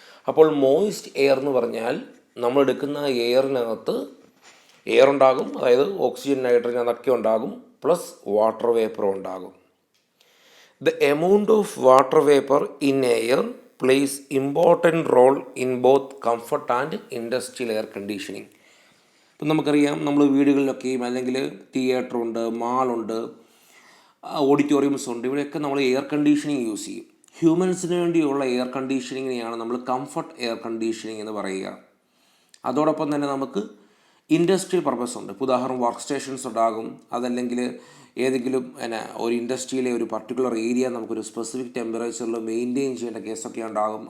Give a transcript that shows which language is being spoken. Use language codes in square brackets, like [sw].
[ml] അപ്പോൾ moist air എന്ന് പറഞ്ഞാൽ നമ്മൾ എടുക്കുന്ന എയറിനകത്ത് എയർ ഉണ്ടാകും, അതായത് ഓക്സിജൻ, നൈട്രജൻ അതൊക്കെ ഉണ്ടാകും, പ്ലസ് വാട്ടർ വേപ്പറും ഉണ്ടാകും. [en] The amount of water vapor in air plays important role in both comfort and industrial air conditioning. [ml] ഇപ്പം നമുക്കറിയാം, നമ്മൾ വീടുകളിലൊക്കെയും അല്ലെങ്കിൽ തിയേറ്ററുണ്ട്, മാളുണ്ട്, ഓഡിറ്റോറിയംസ് ഉണ്ട്, ഇവിടെയൊക്കെ നമ്മൾ എയർ കണ്ടീഷനിങ് യൂസ് ചെയ്യും. ഹ്യൂമൻസിന് വേണ്ടിയുള്ള എയർ കണ്ടീഷനിങ്ങിനെയാണ് നമ്മൾ കംഫർട്ട് എയർ കണ്ടീഷനിങ് എന്ന് പറയുക. അതോടൊപ്പം തന്നെ നമുക്ക് ഇൻഡസ്ട്രിയൽ പർപ്പസ് ഉണ്ട്. ഇപ്പോൾ ഉദാഹരണം വർക്ക് സ്റ്റേഷൻസ് ഉണ്ടാകും, അതല്ലെങ്കിൽ ഏതെങ്കിലും ഒരു ഇൻഡസ്ട്രിയിലെ ഒരു പർട്ടിക്കുലർ ഏരിയ നമുക്കൊരു സ്പെസിഫിക് ടെമ്പറേച്ചറിൽ മെയിൻറ്റെയിൻ ചെയ്യേണ്ട കേസൊക്കെ ഉണ്ടാകും.